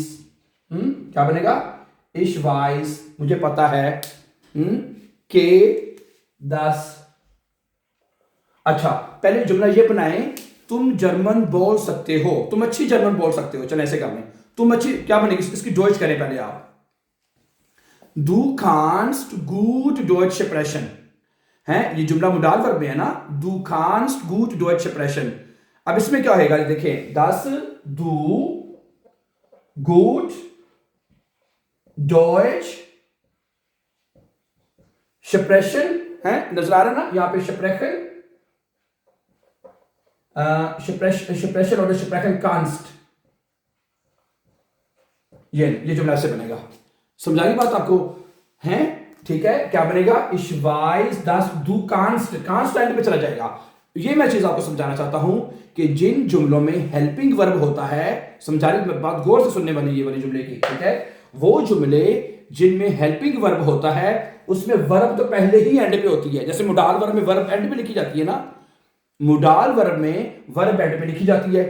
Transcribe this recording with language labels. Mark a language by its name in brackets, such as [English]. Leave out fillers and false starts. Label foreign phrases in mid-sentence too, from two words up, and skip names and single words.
[Hindi] क्या बनेगा, [German] ich weiß, [Hindi] मुझे पता है, के 10। अच्छा, पहले जुमला ये बनाएं, तुम जर्मन बोल सकते हो, तुम अच्छी जर्मन बोल सकते हो। चलो ऐसे कर लें, तुम अच्छी, क्या बनेगी इसकी डॉइच करें पहले आप। [German] Du kannst gut Deutsch sprechen [Hindi] है, ये जुमला [English] modal verb [Hindi] में है ना। [German] Du kannst gut Deutsch sprechen। [Hindi] अब इसमें क्या होगा देखिए, [German] das du gut Deutsch sprechen [Hindi] है, नजर आ रहा ना यहां पे [German] sprechen, sprechen और sprechen kannst, [Hindi] ये जुमला से बनेगा। समझाई बात आपको है, ठीक है। क्या बनेगा, [German] ich weiß dass du kannst, kannst [Hindi] एंड पे चला जाएगा। ये मैं चीज आपको समझाना चाहता हूं कि जिन जुमलों में [English] helping verb [Hindi] होता है, समझा रही बात गौर से सुनने वाली ये वाली जुमले की, ठीक है। वो जुमले जिनमें [English] helping verb [Hindi] होता है उसमें वर्ब तो पहले ही एंड पे होती है। जैसे [English] modal verb [Hindi] में वर्ब एंड पे लिखी जाती है ना, [English] modal verb [Hindi] में वर्ब एंड पे लिखी जाती है।